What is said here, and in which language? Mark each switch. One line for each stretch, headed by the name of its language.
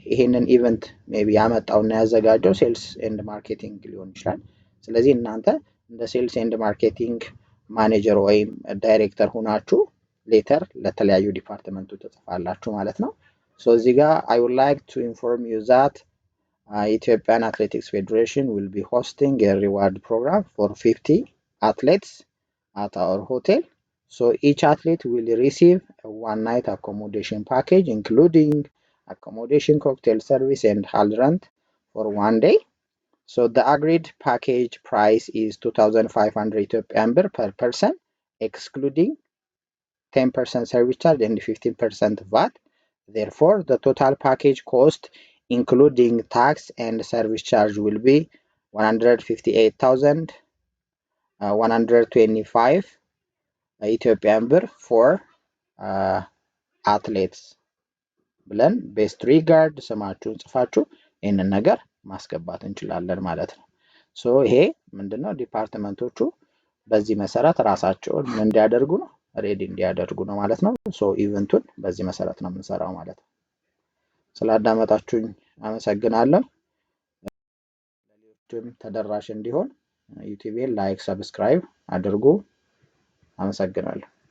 Amharic: ይሄንን ኢቨንት ሜቢ ያመጣውና ያዘጋጀው ሴልስ ኤንድ ማርኬቲንግ ሊሆን ይችላል። ስለዚህ እናንተ እንደ ሴልስ ኤንድ ማርኬቲንግ ማኔጀር ወይም ዳይሬክተር ሆናችሁ ሌተር ለተለያዩ ዲፓርትመንቱ ትጽፋላችሁ ማለት ነው። እዚህ ጋር
English: I would like to inform you that Ethiopian Athletics Federation will be hosting a reward program for 50 athletes at our hotel. Each athlete will receive a one-night accommodation package including accommodation, cocktail service and hall rent for one day. The agreed package price is 2,500 Ethiopian birr per person, excluding 10% service charge and 15% VAT. Therefore, the total package cost including tax and service charge will be 158,125 Ethiopian birr for
Amharic: athletes ብለን ቤስት ሪጋርድ ስማችሁን ጽፋችሁ ይህንን ነገር ማስገባት እንችላለን ማለት ነው። ይሄ ምንድነው ዲፓርትመንቶቹ በዚህ መሰረት ራሳቸውን እንዲያደርጉ ነው ሬዲ እንዲያደርጉ ነው ማለት ነው። ኢቨንቱን በዚህ መሰረት ነው የምንሰራው ማለት ነው። ስላዳመጣችሁኝ አመሰግናለሁ። ለሌሎችም ተደራሽ እንዲሆን ዩቲዩብን ላይክ፣ ሰብስክራይብ አድርጉ። አመሰግናለሁ።